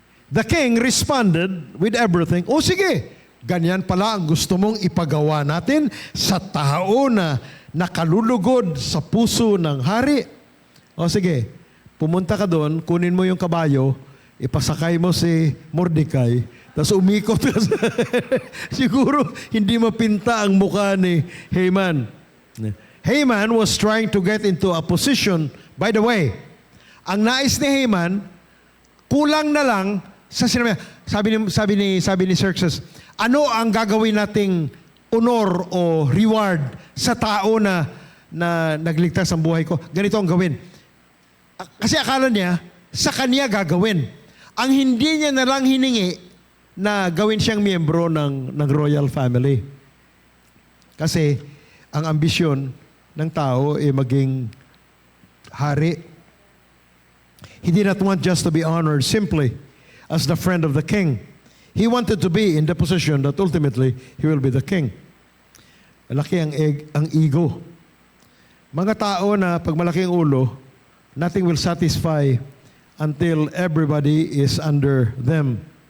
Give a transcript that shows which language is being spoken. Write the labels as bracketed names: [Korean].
[English] The king responded with everything. [Filipino] Sige, ganyan pala ang gusto mong ipagawa natin sa tao na nakalulugod sa puso ng hari. Sige, pumunta ka doon, kunin mo yung kabayo, ipasakay mo si Mordecai, tapos umikot ka siguro hindi mapinta ang mukha ni Haman. [English] Haman was trying to get into a position. By the way, [Filipino] ang nais ni Haman, kulang na lang sa sabi ni Xerxes, ano ang gagawin nating honor o reward sa tao na nagligtas ang buhay ko? Ganito ang gawin. Kasi akala niya, sa kanya gagawin. Ang hindi niya na lang hiningi na gawin siyang miyembro ng royal family. Kasi ang ambisyon ng tao ay maging hari. [English] He did not want just to be honored simply as the friend of the king. He wanted to be in the position that ultimately he will be the king. [Filipino] Laki ang ego. Mga tao na pag malaki ang ulo, [English] nothing will satisfy until everybody is under them.